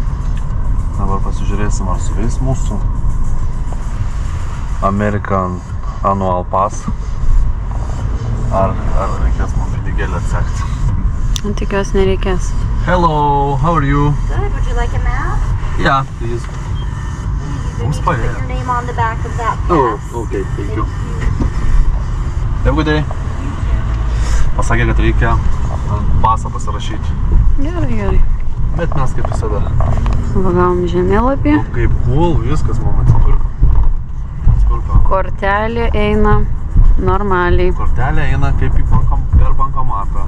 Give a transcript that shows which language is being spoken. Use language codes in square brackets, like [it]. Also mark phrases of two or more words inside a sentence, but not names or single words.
[lt] Dabar pasižiūrėsim, ar suveis mūsų American Annual Pass. Ar reikės mums pinigėlį atsekti. Tikiuosi nereikės. [en] Hello, how are you? Good. Would you like a map? Yeah, please. You need to put your name on the back of that pass. Okay, thank you. Have a good day. [lt] Pasakė, kad reikia pasą pasirašyti. Gerai. Bet mes kaip visada. Pagavom žemėlapį. Kaip cool, viskas mums atsipirko. Kortelė eina normaliai. Kortelė eina kaip per bankomatą.